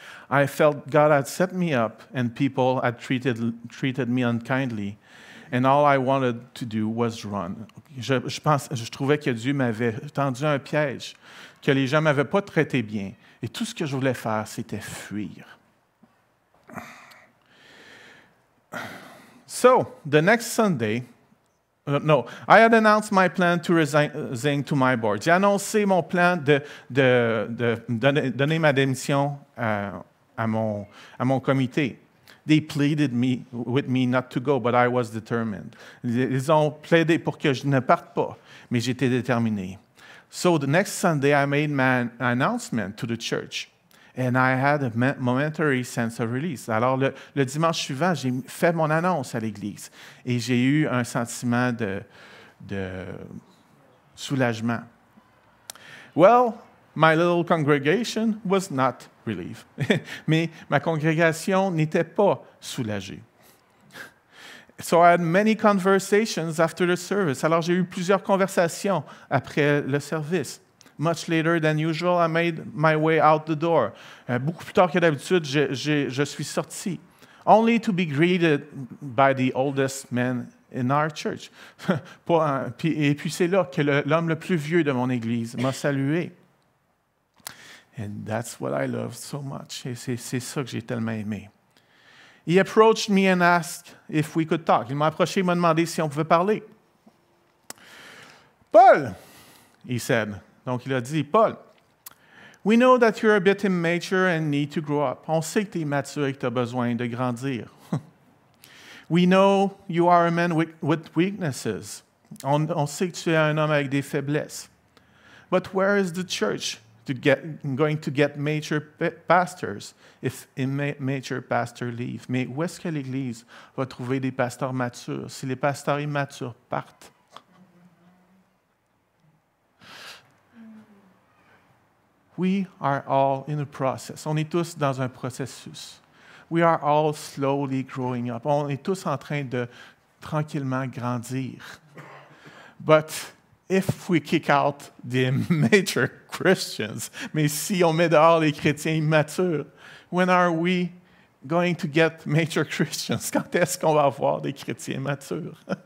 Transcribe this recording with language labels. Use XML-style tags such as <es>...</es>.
<en>I felt God had set me up and people had treated me unkindly. And all I wanted to do was run.</en> <fr>Je trouvais que Dieu m'avait tendu un piège, que les gens ne m'avaient pas traité bien. Et tout ce que je voulais faire, c'était fuir.</fr> <en>So, the next Sunday, I had announced my plan to resign to my board.</en> <fr>J'ai annoncé mon plan de donner ma démission à mon comité.</fr> <en>They pleaded with me not to go, but I was determined.</en> <fr>Ils ont plaidé pour que je ne parte pas, mais j'étais déterminé.</fr> <en>So the next Sunday, I made my announcement to the church, and I had a momentary sense of release.</en> <fr>Alors, le dimanche suivant, j'ai fait mon annonce à l'Église, et j'ai eu un sentiment de soulagement.</fr> <en>Well, my little congregation was not relieved.</en> <fr>Mais ma congrégation n'était pas soulagée.</fr> <en>So I had many conversations after the service.</en> <fr>Alors, j'ai eu plusieurs conversations après le service.</fr> <en>Much later than usual, I made my way out the door.</en> <fr>Beaucoup plus tard que d'habitude, je suis sorti.</fr> <en>Only to be greeted by the oldest man in our church.</en> <fr>Et puis c'est là que l'homme le plus vieux de mon église m'a salué.</fr> <en>And that's what I love so much.</en> <fr>Et c'est ça que j'ai tellement aimé.</fr> <en>He approached me and asked if we could talk.</en> <fr>Il m'a approché et m'a demandé si on pouvait parler.</fr> <en>Paul, he said.</en> <fr>Donc il a dit,</fr> <en>Paul, we know that you're a bit immature and need to grow up.</en> <fr>On sait que tu es mature et que tu as besoin de grandir.</fr> <en>We know you are a man with weaknesses.</en> <fr>On sait que tu es un homme avec des faiblesses.</fr> <en>But where is the church going to get mature pastors if immature pastors leave?</en> <fr>Mais où est-ce que l'Église va trouver des pasteurs matures si les pasteurs immatures partent?</fr> <en>We are all in a process.</en> <fr>On est tous dans un processus.</fr> <en>We are all slowly growing up.</en> <fr>On est tous en train de tranquillement grandir.</fr> <en>But if we kick out the immature Christians,</en> <fr>mais si on met dehors les chrétiens immatures,</fr> <en>when are we going to get mature Christians?</en> <fr>Quand est-ce qu'on va avoir des chrétiens matures?</fr>